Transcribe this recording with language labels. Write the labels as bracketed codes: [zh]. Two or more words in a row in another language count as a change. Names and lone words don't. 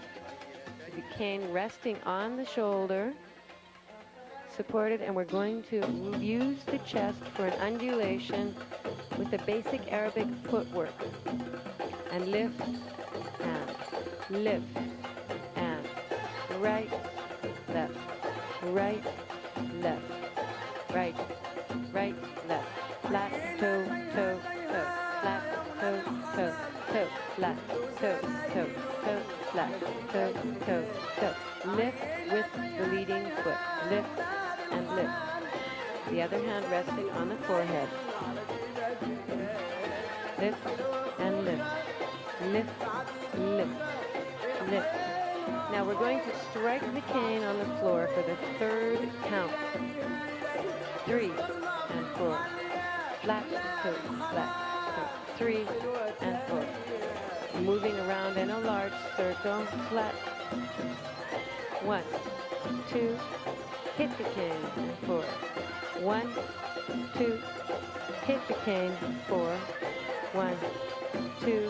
[en] The cane resting on the shoulder, supported, and we're going to use the chest for an undulation with the basic Arabic footwork. And lift, and lift, and right, left, right, left, right, right, left, flat, toe, toe, toe, flat, toe, toe, toe, flat, toe, toe, toe, flat, toe, toe, toe. Lift with the leading foot. Lift and lift. The other hand resting on the forehead. Lift and lift. Lift, lift, lift. Now we're going to strike the cane on the floor for the third count. 3 and 4. Flat, toe, flat, toe. 3 and 4. Moving around in a large circle. Flat. 1, 2. Hit the cane. 4. 1, 2. Hit the cane. 4. 1, 2.